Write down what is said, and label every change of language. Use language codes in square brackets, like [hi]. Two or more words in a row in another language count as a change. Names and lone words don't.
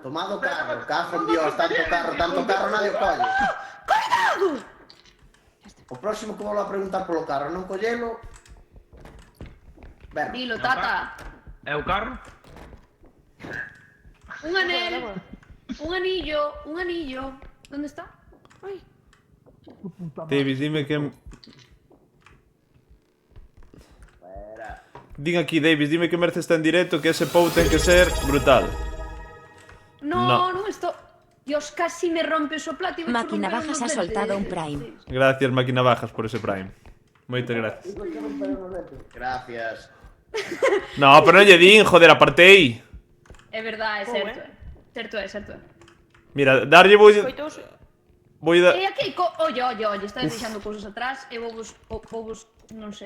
[es] Cajo en Dios, [gl] tanto carro, nadie o colle. O próximo que volvo a preguntar polo carro, non collelo... Verbo. Dilo, tata. É o carro? Un anel. [es] Un anillo. Un anillo. ¿Dónde está? Ay. Davis, dime que... [gl] Din aquí, Davis, dime que Merce está en directo, que ese pou ten que ser brutal. [es] No, no, esto... Dios, casi me rompes [gl] o plato. [es] Máquina Bajas ha soltado un Prime. Gracias, Máquina Bajas, por ese Prime. [gl] Moitas gracias. [es] Gracias. [gl] No, pero non lle din, joder, apartei. É verdad, é certo. Certo é. Mira, darlle vou... Coitos. Vou dar... Aquí, oye, estás deixando cousas atrás e vou vos, non sei.